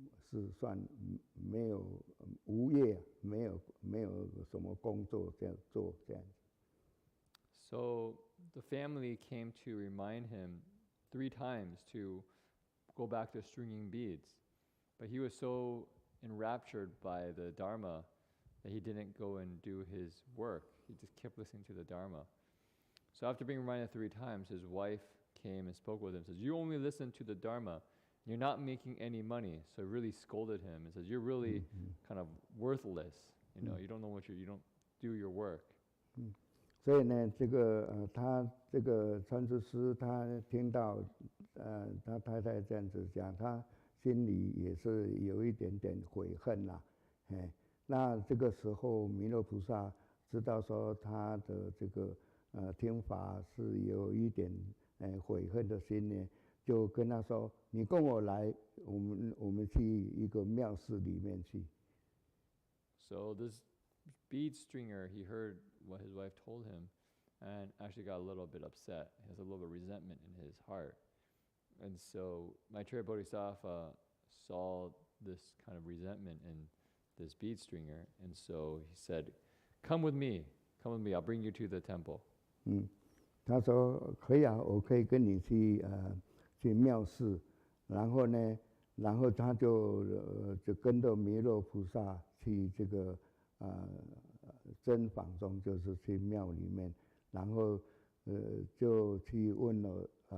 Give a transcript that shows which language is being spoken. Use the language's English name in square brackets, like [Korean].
[Chinese] 是算没有无业，没有什么工作这样做这样子。 [English] So the family came to remind him 3 times to go back to stringing beads. But he was so enraptured by the Dharma that he didn't go and do his work. He just kept listening to the Dharma. So after being reminded 3 times, his wife came and spoke with him, says, you only listen to the Dharma. You're not making any money. So really scolded him and says, you're really kind of worthless. You know, you don't know you don't do your work. [Chinese] 所以呢，他这个传知师他听到他太太这样子讲，他心里也是有一点点悔恨啦。那这个时候弥勒菩萨知道说他的这个听法是有一点悔恨的心呢，就跟他说：“你跟我来，我们去一个庙寺里面去。” [English] So this bead stringer, he heard what his wife told him and actually got a little bit upset. He has a little bit of resentment in his heart. And so Maitreya Bodhisattva saw this kind of resentment in this bead stringer. And so he said, come with me, I'll bring you to the temple. [Chinese] 他说可以啊，我可以跟你去庙寺。然后呢，他就跟着弥勒菩萨去这个真房中，就是去庙里面，然后就去问了